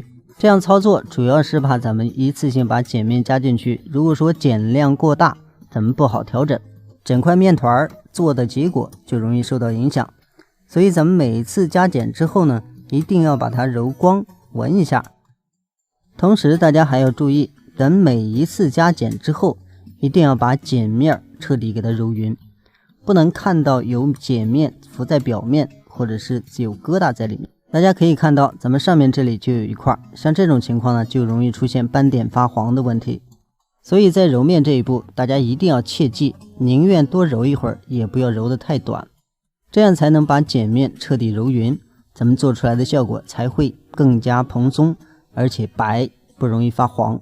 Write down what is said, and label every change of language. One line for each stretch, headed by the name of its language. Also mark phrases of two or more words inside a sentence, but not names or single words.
Chinese: 這樣操作主要是怕咱們一次性把鹼面加進去，如果說鹼量過大，咱們不好調整，整塊面團做的結果就容易受到影響。所以咱們每一次加鹼之後呢，一定要把它揉光，聞一下。同時大家還要注意，等每一次加鹼之後，一定要把鹼面徹底給它揉勻，不能看到有鹼面浮在表面，或者是有疙瘩在裡面。大家可以看到咱們上面這裡就有一塊，像這種情況呢，就容易出現斑點發黃的問題。所以在揉面這一步，大家一定要切記，寧願多揉一會兒，也不要揉得太短，這樣才能把鹼面徹底揉勻，咱們做出來的效果才會更加蓬鬆，而且白，不容易發黃。